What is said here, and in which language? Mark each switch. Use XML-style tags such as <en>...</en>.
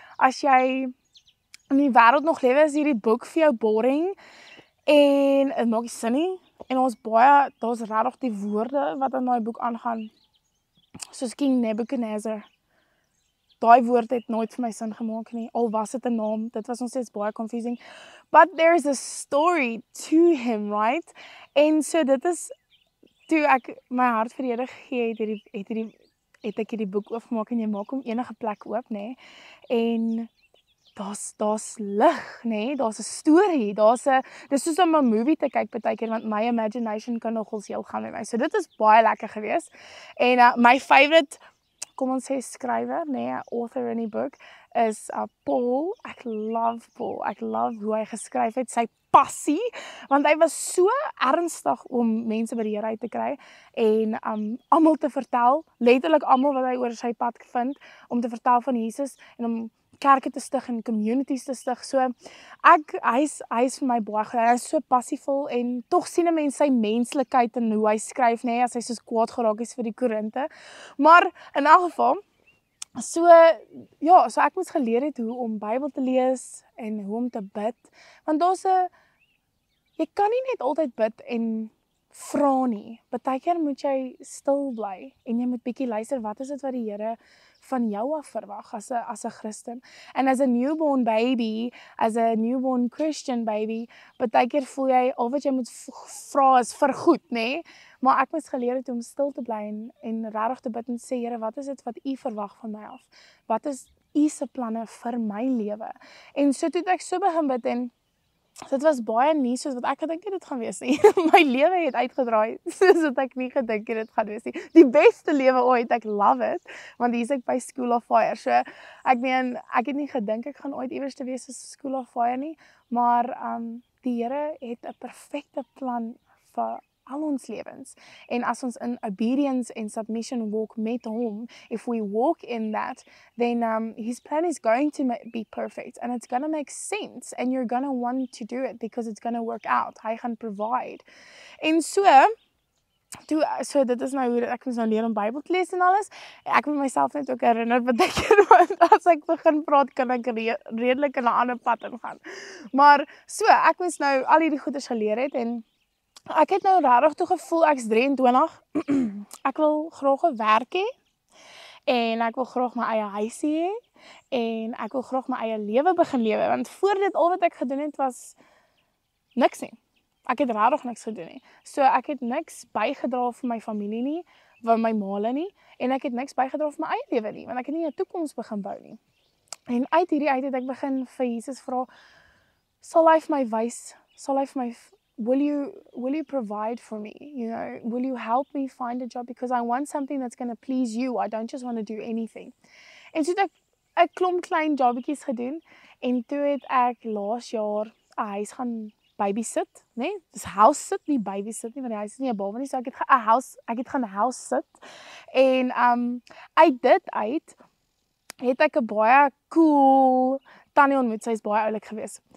<af>As jy in die wêreld nog lewe, is hierdie boek vir jou boring, en dit maak nie sin nie, en daar's regtig die woorde wat in daai boek aangaan, soos King Nebuchadnezzar. daai woord het nooit vir my sin gemaak nie. Al was dit 'n naam, dit was nog steeds baie confusing.</af> <en>But there's a story to him, right?</en> <af>En so dit is toe ek my hart vir die Here gegee het ek hierdie boek oopgemaak en jy maak hom enige plek oop, nê? En daar's lig, nê? Daar's 'n storie, dis soos om 'n movie te kyk partykeer want my imagination kan nogals heel gaan met my. So dit is baie lekker geweest. En my favorite, kom ons sê skrywer, nê, author in die boek is Paul. Ek love Paul. Ek love hoe hy geskryf het, sy passie, want hy was so ernstig om mense by die Here uit te kry en almal te vertel, letterlik almal wat hy oor sy pad vind om te vertel van Jesus en om kerke te stig en communities te stig. So hy's vir my baie goed. Hy is so passievol en tog sien 'n mens sy menslikheid in hoe hy skryf, nê, as hy soos kwaad geraak is vir die Korinte. Maar in elk geval, so ek moes geleer het hoe om Bybel te lees en hoe om te bid. Want jy kan nie net altyd bid en vra nie. Partykeer moet jy stil bly en jy moet bietjie luister, wat is dit wat die Here van jou af verwag as 'n Christen. En</af> <en>as a newborn baby, as a newborn Christian baby,</en> <af>partykeer voel jy al wat jy moet vra is vir goed, nê? Maar ek moes geleer het om stil te bly en regtig te bid en sê, Here, wat is dit wat U verwag van my af? Wat is U se planne vir my lewe? En so toe ek so begin bid en dit was baie nie soos wat ek gedink het dit gaan wees nie. My lewe het uitgedraai soos wat ek nie gedink het dit gaan wees nie. Die beste lewe ooit, ek love it, want hier's ek by School of Fire. So ek het nie gedink ek gaan ooit iewers te wees as School of Fire nie, maar die Here het 'n perfekte plan vir al ons lewens. En as ons in</af> <en>obedience and submission walk</en> <af>met hom,</af> <en>if we walk in that, then his plan is going to be perfect and it's going to make sense and you're going to want to do it because it's going to work out.</en> <af>Hy gaan provide. En so dit is nou hoe ek moes nou leer om Bybel te lees en alles. Ek moet myself net ook herinner want as ek begin praat kan ek redelik in 'n ander pad ingaan. Maar so ek moes nou al hierdie goeders geleer het en ek het nou regtig toe gevoel ek's 23. Ek wil graag 'n werk hê en ek wil graag my eie huisie hê en ek wil graag my eie lewe begin lewe want voor dit al wat ek gedoen het was niks nie. Ek het regtig niks gedoen nie. So ek het niks bygedra vir my familie nie, vir my maale nie en ek het niks bygedra vir my eie lewe nie want ek het nie 'n toekoms begin bou nie. En uit hierdie het ek begin vir Jesus vra, sal hy vir my wys, sal hy vir my</af> <en>will you provide for me? You know, will you help me find a job? Because I want something that's going to please you. I don't just want to do anything.</en> <af>En so het ek 'n klomp klein jobbietjies gedoen en toe het ek laas jaar 'n huis gaan babysit, né? Dis house sit, nie babysit nie, want die huis is nie 'n baba nie, so ek het gaan house sit. En uit dit het ek 'n baie cool tannie ontmoet, sy is baie oulik geweest.</af>